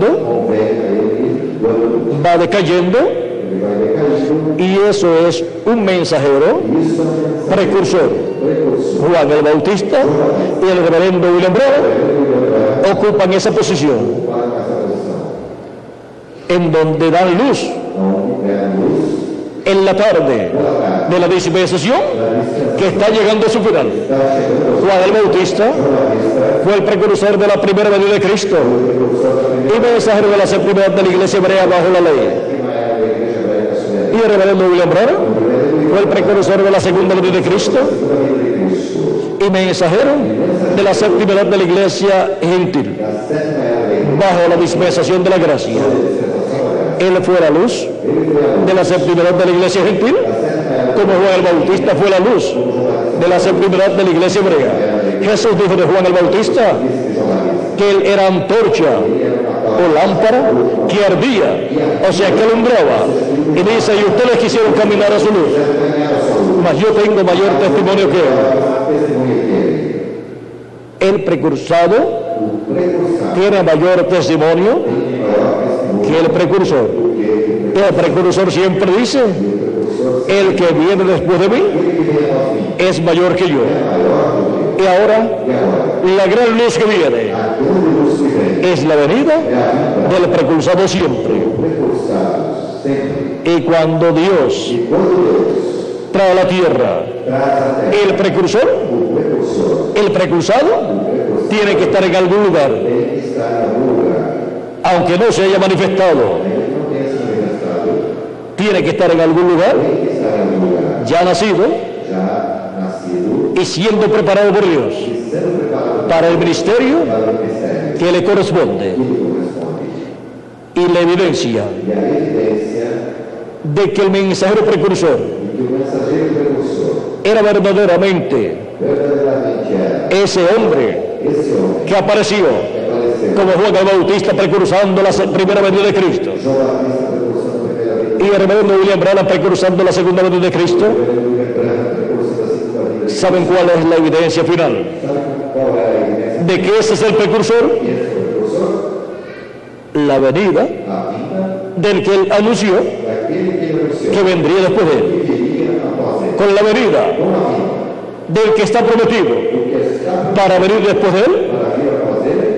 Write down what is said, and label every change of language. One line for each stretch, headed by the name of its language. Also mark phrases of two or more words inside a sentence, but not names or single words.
Portuguese: convém a ele ir quando
Spanish: va decayendo,
Portuguese: ele vai decaindo.
Spanish: y eso es un mensajero
Portuguese: Isso é um mensagem
Spanish: precursor.
Portuguese: precursor.
Spanish: Juan el Bautista y el reverendo William Branham ocupan esa posición
Portuguese: Para essa posição.
Spanish: en donde dan luz
Portuguese: Onde é a luz
Spanish: en la tarde
Portuguese: pela tarde.
Spanish: de la dispensación
Portuguese: Da dispensação
Spanish: que está llegando a su final.
Portuguese: está chegando ao
Spanish: Juan el Bautista
Portuguese: Batista,
Spanish: fue el precursor de la primera venida de Cristo
Portuguese: precursor da primeira
Spanish: y mensajero de la séptima edad de la iglesia hebrea bajo la ley.
Portuguese: sétima era da igreja hebraica sobre a lei.
Spanish: Y el reverendo William Branham fue el precursor de la segunda venida de Cristo
Portuguese: Segunda vinda de Cristo.
Spanish: y mensajero de la séptima edad de la iglesia gentil
Portuguese: Da sétima era da igreja
Spanish: bajo la dispensación de la gracia.
Portuguese: dispensação da graça.
Spanish: Él fue la luz
Portuguese: Ele foi a luz
Spanish: de la séptima edad de la iglesia gentil,
Portuguese: da sétima era
Spanish: como Juan el Bautista fue la luz de la séptima edad de la iglesia hebrea. Jesús dijo de Juan el Bautista
Portuguese: de João Batista.
Spanish: que él era antorcha o lámpara que ardía, o sea que alumbraba. Y dice, y ustedes quisieron caminar a su luz, mas yo tengo mayor testimonio que él.
Portuguese: Testemunho que ele.
Spanish: El precursado
Portuguese: O precursado
Spanish: tiene mayor testimonio
Portuguese: tem maior testemunho
Spanish: que el precursor.
Portuguese: que
Spanish: El precursor siempre dice,
Portuguese: o precursor.
Spanish: el que viene después de mí
Portuguese: Ele que vem após mim
Spanish: es mayor que yo.
Portuguese: é maior do que
Spanish: Y ahora,
Portuguese: eu. E agora?
Spanish: la gran luz que viene
Portuguese: A grande luz que vem
Spanish: es la venida
Portuguese: é a vida
Spanish: del precursado siempre.
Portuguese: do precursado sempre.
Spanish: Y cuando Dios
Portuguese: E quando Deus
Spanish: trae a la tierra
Portuguese: traz a terra
Spanish: el precursor,
Portuguese: o precursor,
Spanish: el precursado
Portuguese: o precursor
Spanish: tiene que estar en algún lugar.
Portuguese: tem que estar em algum lugar.
Spanish: aunque no se haya manifestado,
Portuguese: ainda que não tenha se manifestado,
Spanish: tiene que estar en algún lugar,
Portuguese: tem que estar em algum lugar,
Spanish: ya nacido
Portuguese: já nascido
Spanish: y siendo preparado por Dios
Portuguese: e sendo preparado
Spanish: para el ministerio
Portuguese: para o ministério
Spanish: que le corresponde.
Portuguese: que lhe corresponde.
Spanish: Y la evidencia
Portuguese: E a evidência
Spanish: de que el mensajero precursor
Portuguese: de que o mensageiro precursor
Spanish: era verdaderamente
Portuguese: verdadeiramente era
Spanish: ese hombre
Portuguese: esse homem
Spanish: que apareció
Portuguese: que apareceu,
Spanish: como Juan el Bautista precursando la primera venida de Cristo
Portuguese: João Batista precursando a primeira vez,
Spanish: y el reverendo William Branham precursando la segunda venida de Cristo.
Portuguese: William Branham precursando a segunda vinda.
Spanish: ¿Saben cuál es la evidencia final
Portuguese: Sabe qual é a evidência
Spanish: de que ese es el precursor?
Portuguese: que esse precursor?
Spanish: La venida
Portuguese: A vinda
Spanish: del que él anunció
Portuguese: daquele que ele anunciou
Spanish: que vendría después de él,
Portuguese: que viria após ele.
Spanish: con la venida
Portuguese: Com a vinda
Spanish: del que está prometido
Portuguese: do que está
Spanish: para venir después de él,
Portuguese: para vir após ele,